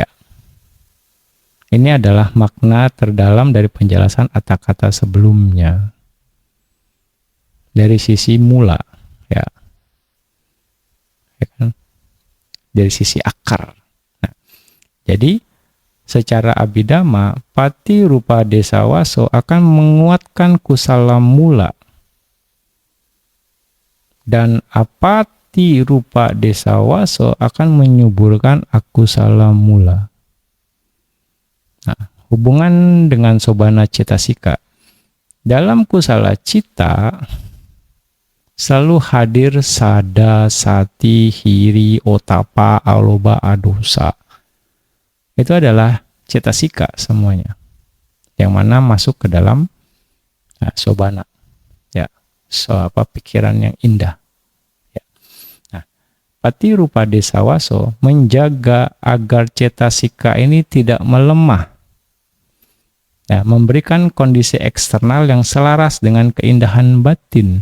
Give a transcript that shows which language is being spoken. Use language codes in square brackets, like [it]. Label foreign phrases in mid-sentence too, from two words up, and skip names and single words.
[id] Ini adalah makna terdalam dari penjelasan kata-kata sebelumnya. Dari sisi mula, ya. Ya kan? Dari sisi akar. Nah, jadi secara abhidhamma, [pi] pati rupa desawaso [id] akan menguatkan [pi] kusala mula. [id] Dan [pi] apati rupa desawaso [id] akan menyuburkan [pi] akusala mula. [id] Nah, hubungan dengan [pi] sobana cetasika. [id] Dalam [pi] kusala cita, [id] selalu hadir [pi] sada, sati, hiri, otapa, aloba, adosa. [id] Itu adalah cetasika semuanya, yang mana masuk ke dalam sobana, ya, pikiran yang indah. Ya. Nah, [pi] pati rupa desawaso [id] menjaga agar cetasika ini tidak melemah, ya, memberikan kondisi eksternal yang selaras dengan keindahan batin.